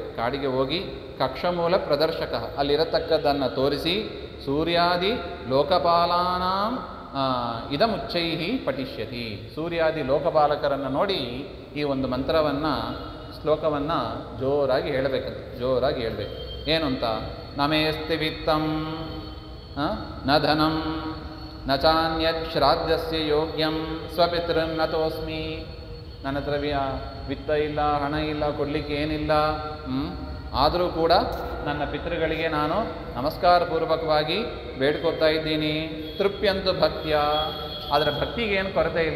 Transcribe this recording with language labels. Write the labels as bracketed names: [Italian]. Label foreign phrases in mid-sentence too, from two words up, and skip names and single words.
[Kannada] ಕಾಡಿಗೆ ಹೋಗಿ ಕಕ್ಷಮೂಲ ಪ್ರದರ್ಶಕ, ಅಲ್ಲಿರತಕ್ಕದ್ದನ್ನು ತೋರಿಸಿ [Sanskrit] ಸೂರ್ಯಾದಿ ಲೋಕಪಾಲಾನಾಂ ಇದಮುಚ್ಚೈಹಿ ಪಠಿಷ್ಯತಿ. [Kannada] ಸೂರ್ಯಾದಿ ಲೋಕಪಾಲಕರನ್ನು ನೋಡಿ ಈ ಒಂದು ಮಂತ್ರವನ್ನು, ಶ್ಲೋಕವನ್ನು ಜೋರಾಗಿ ಹೇಳಬೇಕಂತ. ಜೋರಾಗಿ ಹೇಳಬೇಕು. ಏನು ಅಂತ? [Sanskrit] ನಮೇಸ್ತಿ ವಿತ್ತಂ ನ ಧನಂ ನ ಚಾನ್ಯತ್ ಶ್ರಾದ್ದಸ್ಯ ಯೋಗ್ಯಂ ಸ್ವಪಿತೃನ್ ನತೋಸ್ಮಿ. [Kannada] ನನ್ನ ಹತ್ರ ವಿತ್ತ ಇಲ್ಲ, ಹಣ ಇಲ್ಲ, ಕೊಡಲಿಕ್ಕೆ ಏನಿಲ್ಲ. ಆದರೂ ಕೂಡ ನನ್ನ ಪಿತೃಗಳಿಗೆ ನಾನು ನಮಸ್ಕಾರ ಪೂರ್ವಕವಾಗಿ ಬೇಡ್ಕೊತಾ ಇದ್ದೀನಿ. ತೃಪ್ಯಂತು ಭಕ್ತಿಯ, ಆದರೆ ಭಕ್ತಿಗೆ ಏನು ಕೊರತೆ ಇಲ್ಲ.